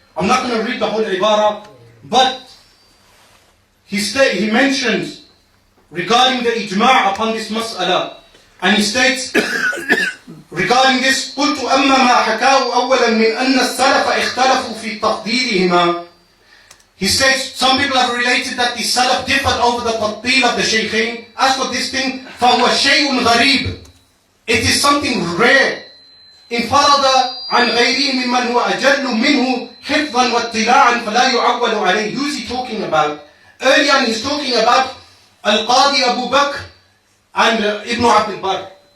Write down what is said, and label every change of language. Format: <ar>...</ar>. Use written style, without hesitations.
<en>I'm not going to read the whole ibara, but he mentions regarding the ijma' upon this mas'ala, and he states regarding this,</en> <ar>قلت أما ما حكاه أولا من أن السلف اختلفوا في تفضيلهما.</ar> <en>He states some people have related that the salaf differed over the tafdeel of the shaykhain. As for this thing,</en> <ar>فهو شيء غريب.</ar> <en>It is something rare.</en> <ar>انفرد عن غيره ممن هو أجل منه حفظا واطلاعا فلا يعول عليه.</ar> <en>Who is he talking about? Earlier he's talking about Al-Qadhi Abu Bakr and Ibn Abd al-Barr.</en>